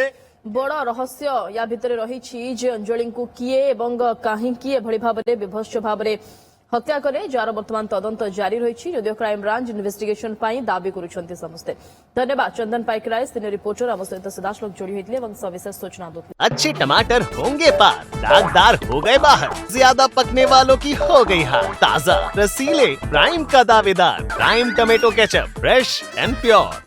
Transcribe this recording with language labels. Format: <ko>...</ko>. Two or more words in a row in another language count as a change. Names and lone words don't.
<or>ବଡ ରହସ୍ୟ ୟା ଭିତରେ ରହିଛି ଯେ ଅଞ୍ଜଳିଙ୍କୁ କିଏ ଏବଂ କାହିଁକି ଏଭଳି ଭାବରେ ବିଭତ୍ସ ଭାବରେ ହତ୍ୟା କଲେ, ଯାହାର ବର୍ତ୍ତମାନ ତଦନ୍ତ ଜାରି ରହିଛି। ଯଦିଓ</or> <en>crime branch investigation</en> <or>ପାଇଁ ଦାବି କରୁଛନ୍ତି ସମସ୍ତେ। ଧନ୍ୟବାଦ ଚନ୍ଦନ ପାଇକରାय,</or> <en>senior reporter</en> <or>ଆମ ସହିତ ସିଧାସଳଖ ଯୋଡ଼ି ହୋଇଥିଲେ ଏବଂ ସବିଶେଷ सूचना ଦେଉଥିଲେ।</or> <hi>अच्छे टमाटर होंगे पार, दागदार हो गए बाहर, ज्यादा पकने वालों की हो गई हार। ताजा रसीले प्राइम का दावेदार प्राइम टमेटो केचप,</hi> <en>fresh and pure.</en>